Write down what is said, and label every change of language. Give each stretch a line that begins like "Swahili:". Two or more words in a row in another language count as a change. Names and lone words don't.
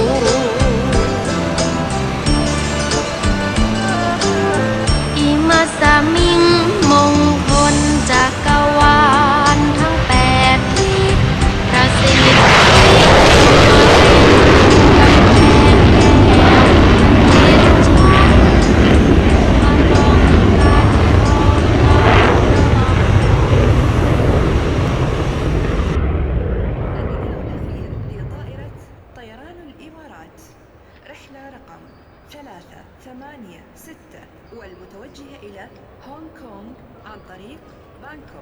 Thai: อิมัสสมิงมงคลจักรวาลทั้ง8ทิศประสิทธิมาเป็นกำแพงแก้ว7ชั้นมาป้องกัน
Arabic: لطائرة طيران الإمارات رحلة رقم 386 والمتوجهة إلى هونغ كونغ عن طريق بانكوك.